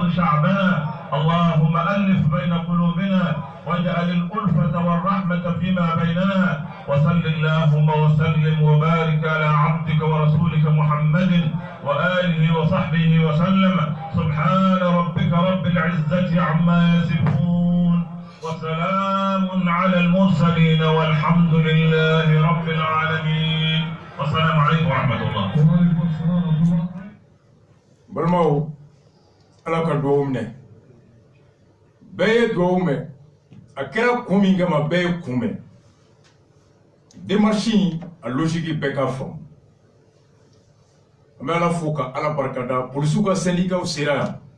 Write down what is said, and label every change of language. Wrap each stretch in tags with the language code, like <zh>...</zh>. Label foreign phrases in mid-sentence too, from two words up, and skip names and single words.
<ar>شعبنا اللهم ألف بين قلوبنا واجعل الألفة والرحمة فيما بيننا وصل اللهم وسلم وبارك على عبدك ورسولك محمد وآله وصحبه وسلم سبحان ربك رب العزة عما يصفون وسلام على المرسلين والحمد لله رب العالمين والسلام عليكم ورحمة الله.</ar> <bm>Balmao ala ka duwawu minɛ bɛɛ ye duwawu mɛn a kɛra kun min kama bɛɛ ye kun mɛn démarche in a logique bɛɛ k'a faamu an bɛ ala fo ka ala barikada polisiw ka syndicat sera yan</bm>